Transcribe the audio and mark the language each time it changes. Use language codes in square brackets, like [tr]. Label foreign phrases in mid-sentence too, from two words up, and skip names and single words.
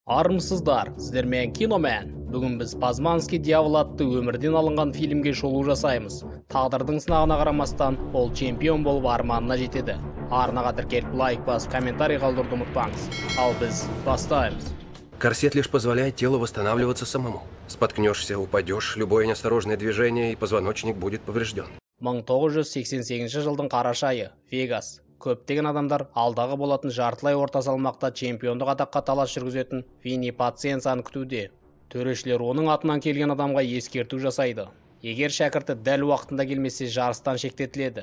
[kk] Армысыздар, сіздермен Киномен. Бүгін біз Пазманский дьявол атты өмірден алынған фильмге шолу жасаймыз. Тағдырдың сынағына қарамастан, ол чемпион болып арманына жетеді. Арнаға тіркеліп лайк бас, комментарий қалдыруды ұмытпаңыз. Ал біз бастаймыз. [ru] Корсет лишь позволяет телу восстанавливаться самому. Споткнешься, упадешь, любое неосторожное движение и позвоночник будет поврежден. [kk] 1988 жылдың қараша айы, Вегас. Көптеген адамдар алдағы болатын жартылай орта салмақта чемпиондық атаққа талас жүргізетін Винни Пациенцаны күтуде. Төрешілер оның атынан келген адамға ескерту жасайды. Егер шәкірті дәл уақытында келмесе, жарыстан шектетіледі.